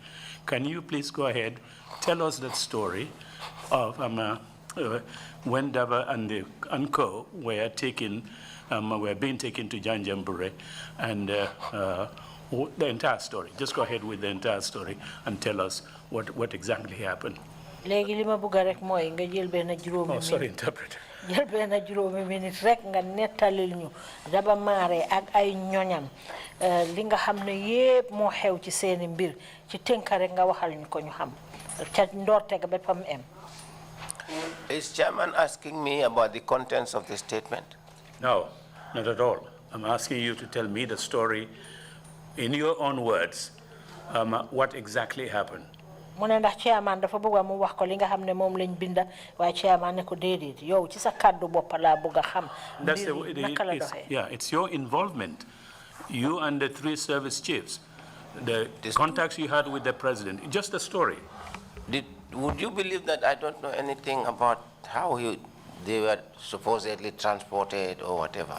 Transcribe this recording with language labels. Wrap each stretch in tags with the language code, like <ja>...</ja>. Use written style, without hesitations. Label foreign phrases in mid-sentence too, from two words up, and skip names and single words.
<en>Can you please go ahead, tell us that story of when Dava and Co were being taken to Janjambure, and the entire story. Just go ahead with the entire story and tell us what exactly happened. Oh, sorry, interpreter.</en> <wo>Jël benn juróomi minute rek nga nettalil ñu Daba Mare ak ay ñoñam li nga xam ne yépp moo xew ci seeni mbir ci tënk rek nga waxal ñu ko ñu xam ca ndoorte ga ba fam em.</wo> <en>Is chairman asking me about the contents of the statement? No, not at all. I'm asking you to tell me the story in your own words, what exactly happened.</en> <wo>Mu ne ndax chairman dafa bëgg mu wax ko li nga xam ne moom lañ binda waaye chairman ne ko déedéet yow ci sa kàddu bopp laa bëgg a xam.</wo> <en>Yeah, it's your involvement. You and the 3 service chiefs, the contacts you had with the president, just the story. Would you believe that I don't know anything about how they were supposedly transported or whatever?</en>